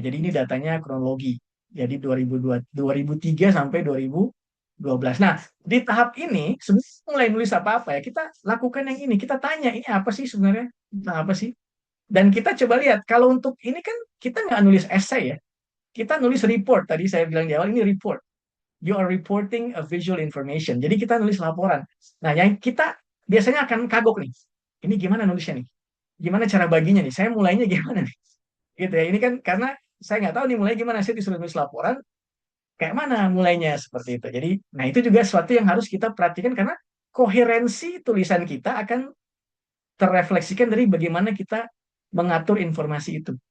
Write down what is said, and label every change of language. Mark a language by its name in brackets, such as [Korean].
[Indonesian] Jadi ini datanya kronologi. Jadi 2003 sampai 2012. Nah, di tahap ini, sebelum mulai nulis apa-apa ya, kita lakukan yang ini. Kita tanya, ini apa sih sebenarnya? Nah, apa sih? Dan kita coba lihat, kalau untuk ini kan kita nggak nulis essay ya. kita nulis report. Tadi saya bilang di awal ini report. [English] You are reporting a visual information. [Indonesian] Jadi kita nulis laporan. Nah, yang kita biasanya akan kagok nih. Ini gimana nulisnya nih? Gimana cara baginya nih? Saya mulainya gimana nih? Gitu ya. Ini kan karena saya nggak tahu nih mulai gimana. Saya disuruh nulis laporan, kayak mana mulainya seperti itu. Jadi, nah itu juga sesuatu yang harus kita perhatikan karena koherensi tulisan kita akan terrefleksikan dari bagaimana kita mengatur informasi itu.